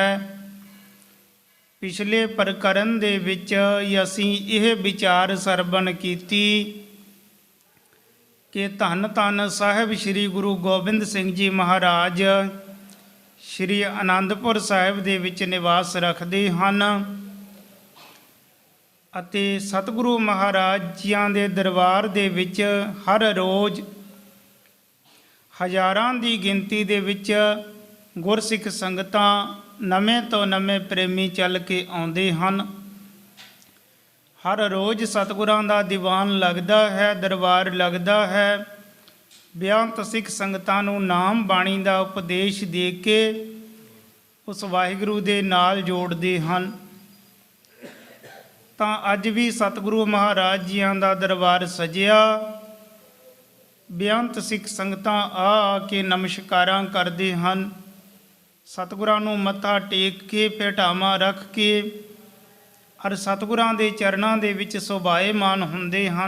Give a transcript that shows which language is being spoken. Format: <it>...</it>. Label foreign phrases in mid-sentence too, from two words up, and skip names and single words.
<pa>ਪਿਛਲੇ ਪ੍ਰਕਰਣ ਦੇ ਵਿਚ ਅਸੀਂ ਇਹ ਵਿਚਾਰ ਸਰਬਣ ਕੀਤੀ ਕਿ ਧੰਨ ਧੰਨ ਸਾਹਿਬ ਸ੍ਰੀ ਗੁਰੂ ਗੋਬਿੰਦ ਸਿੰਘ ਜੀ ਮਹਾਰਾਜ ਸ੍ਰੀ ਆਨੰਦਪੁਰ ਸਾਹਿਬ ਦੇ ਵਿਚ ਨਿਵਾਸ ਰਖਤੇ ਹੈਂ ਅਤੇ ਸਤਿਗੁਰੂ ਮਹਾਰਾਜ ਜੀਆਂ ਦੇ ਦਰਬਾਰ ਦੇ ਵਿਚ ਹਰ ਰੋਜ਼ ਹਜ਼ਾਰਾਂ ਦੀ ਗਿਣਤੀ ਦੇ ਵਿਚ ਗੁਰਸਿੱਖ ਸੰਗਤਾਂ नਵੇਂ ਤੋਂ ਨਵੇਂ ਪ੍ਰੇਮੀ ਚੱਲ ਕੇ ਆਉਂਦੇ ਹਨ। ਹਰ ਰੋਜ਼ ਸਤਿਗੁਰਾਂ ਦਾ ਦੀਵਾਨ ਲੱਗਦਾ ਹੈ, ਦਰਬਾਰ ਲੱਗਦਾ ਹੈ। ਬੇਅੰਤ ਸਿੱਖ ਸੰਗਤਾਂ ਨੂੰ ਨਾਮ ਬਾਣੀ ਦਾ ਉਪਦੇਸ਼ ਦੇ ਕੇ ਉਸ ਵਾਹਿਗੁਰੂ ਦੇ ਨਾਲ ਜੋੜਦੇ ਹਨ। ਤਾਂ ਅੱਜ ਵੀ ਸਤਿਗੁਰੂ ਮਹਾਰਾਜ ਜੀਆਂ ਦਾ ਦਰਬਾਰ ਸਜਿਆ। ਬੇਅੰਤ ਸਿੱਖ ਸੰਗਤਾਂ ਆ ਕੇ ਨਮਸਕਾਰਾਂ ਕਰਦੇ ਹਨ। ਸਤਿਗੁਰਾਂ ਨੂੰ ਮੱਥਾ ਟੇਕ ਕੇ ਭੇਟਾਵਾਂ ਰੱਖ ਕੇ ਔਰ ਸਤਿਗੁਰਾਂ ਦੇ ਚਰਨਾਂ ਦੇ ਵਿੱਚ ਸੁਭਾਏਮਾਨ ਹੁੰਦੇ ਹਨ।</pa>